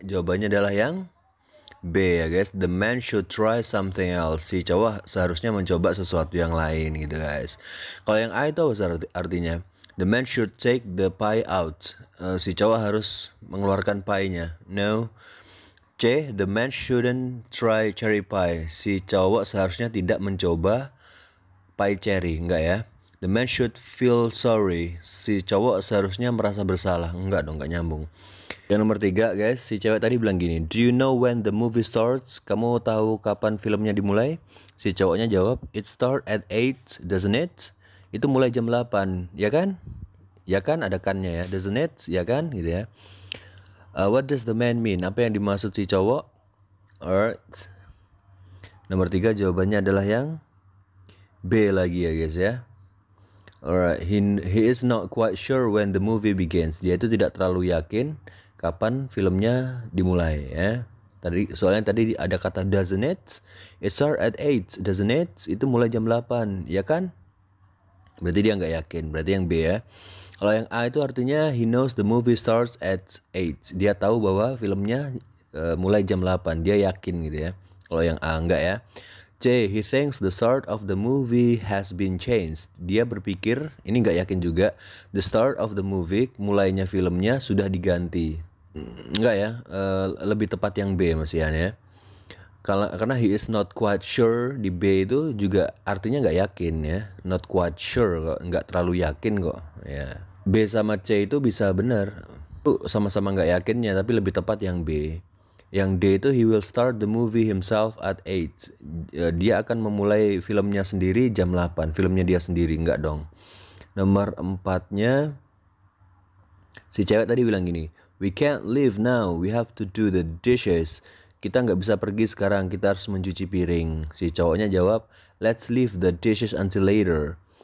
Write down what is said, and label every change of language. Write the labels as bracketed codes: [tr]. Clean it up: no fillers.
[id] Jawabannya adalah yang B ya guys. [en] The man should try something else. [id] Si cowok seharusnya mencoba sesuatu yang lain gitu guys. Kalau yang A itu apa artinya? [en] The man should take the pie out. [id] Si cowok harus mengeluarkan pie-nya. [en] No. C. The man shouldn't try cherry pie. [id] Si cowok seharusnya tidak mencoba pie cherry. Enggak ya. [en] The man should feel sorry. [id] Si cowok seharusnya merasa bersalah. Enggak dong, enggak nyambung. Yang nomor 3 guys, si cewek tadi bilang gini, [en] Do you know when the movie starts? [id] Kamu tahu kapan filmnya dimulai? Si cowoknya jawab, [en] It start at 8, doesn't it? [id] Itu mulai jam 8, ya kan? Ya kan, ada kannya ya, doesn't it? Ya kan, gitu ya. [en] What does the man mean? [id] Apa yang dimaksud si cowok? Alright. Nomor 3 jawabannya adalah yang B lagi ya guys ya. [en] Alright, he is not quite sure when the movie begins. [id] Dia itu tidak terlalu yakin kapan filmnya dimulai ya. Soalnya tadi ada kata [en] doesn't it? It start at 8, doesn't it? [id] Itu mulai jam 8, ya kan? Berarti dia nggak yakin. Berarti yang B ya. Kalau yang A itu artinya [en] he knows the movie starts at 8. [id] Dia tahu bahwa filmnya mulai jam 8. Dia yakin gitu ya. Kalau yang A enggak ya. [en] C. He thinks the start of the movie has been changed. [id] Dia berpikir, ini nggak yakin juga, [en] the start of the movie, [id] mulainya filmnya sudah diganti. Enggak ya, lebih tepat yang B masihan ya. Karena [en] he is not quite sure [id] di B itu juga artinya nggak yakin ya, not quite sure kok, nggak terlalu yakin kok ya. B sama C itu bisa benar, sama-sama nggak yakinnya, tapi lebih tepat yang B. Yang D itu [en] he will start the movie himself at 8. [id] Dia akan memulai filmnya sendiri jam 8, filmnya dia sendiri, nggak dong. Nomor 4-nya si cewek tadi bilang gini, [en] we can't leave now, we have to do the dishes. [id] Kita nggak bisa pergi sekarang, kita harus mencuci piring. Si cowoknya jawab, [en] let's leave the dishes until later.